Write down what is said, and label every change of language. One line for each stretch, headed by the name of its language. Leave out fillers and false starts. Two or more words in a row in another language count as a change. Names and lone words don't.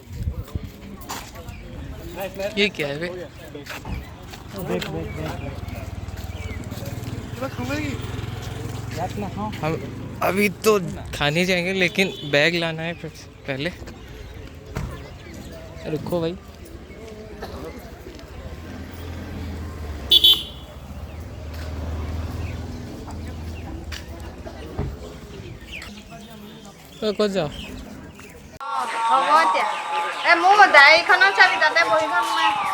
Hindi: ये क्या है भाई? हम अभी तो खाने जाएंगे लेकिन बैग लाना है पहले। रुको भाई,
Assamese: ক'ত যাওঁ? হ'ব এতিয়া। মোৰ ডায়েৰীখনৰ চাবি তাতে বহি থম মই।